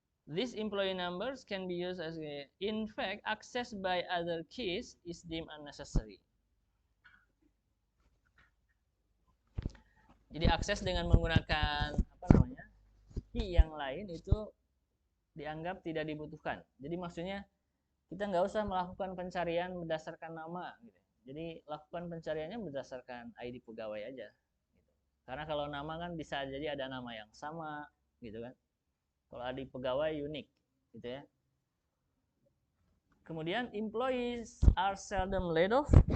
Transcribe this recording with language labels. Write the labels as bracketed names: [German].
[English] These employee numbers can be used as in fact, access by other keys is deemed unnecessary. [Indonesian] Jadi akses dengan menggunakan key yang lain itu dianggap tidak dibutuhkan. Jadi maksudnya kita nggak usah melakukan pencarian berdasarkan nama gitu. Jadi lakukan pencariannya berdasarkan ID pegawai aja gitu. Karena kalau nama kan bisa jadi ada nama yang sama gitu kan. Kalau ID pegawai unik gitu ya. Kemudian [English] employees are seldom laid off.